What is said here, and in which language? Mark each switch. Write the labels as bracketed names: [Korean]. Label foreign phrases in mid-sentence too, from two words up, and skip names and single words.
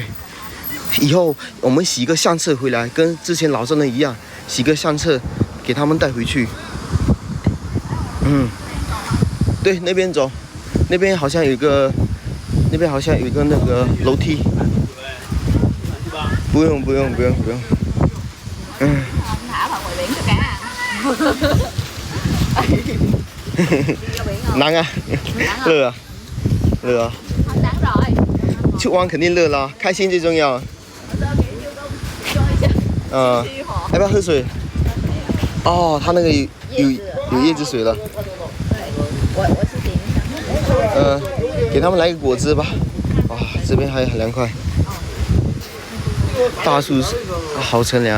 [Chinese] 以后我们洗个相册回来，跟之前老丈人一样，洗个相册给他们带回去。对，那边走，那边好像有个那个楼梯。不用。 [Vietnamese] thả vào ngoài biển cho cá. Nắng à? Lừa à? Lừa. Nắng rồi. [Chinese] 去玩肯定乐啦，开心最重要。要不要喝水？哦，他那个有椰子水了。我是点一下。给他们来个果汁吧。哇，这边还很凉快。大树好乘凉。